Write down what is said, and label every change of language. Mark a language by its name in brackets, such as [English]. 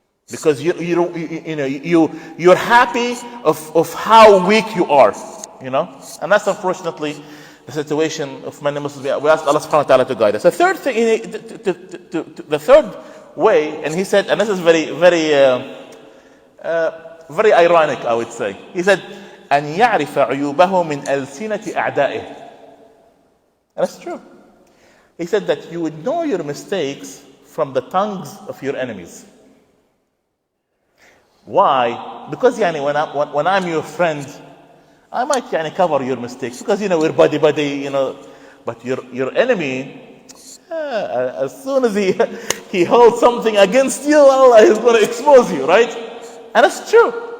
[English] Because you're happy of how weak you are, And that's unfortunately the situation of many Muslims. We ask Allah subhanahu wa ta'ala to guide us. The third thing, the third way, and he said, and this is very, very, very ironic, I would say. He said, [Arabic] أن يعرف عيوبه من ألسنة أعدائه. [English] And that's true. He said that you would know your mistakes from the tongues of your enemies. Why? Because when I'm your friend, I might cover your mistakes because we're buddy, but your enemy, as soon as he holds something against you, Allah is going to expose you, right? And it's true.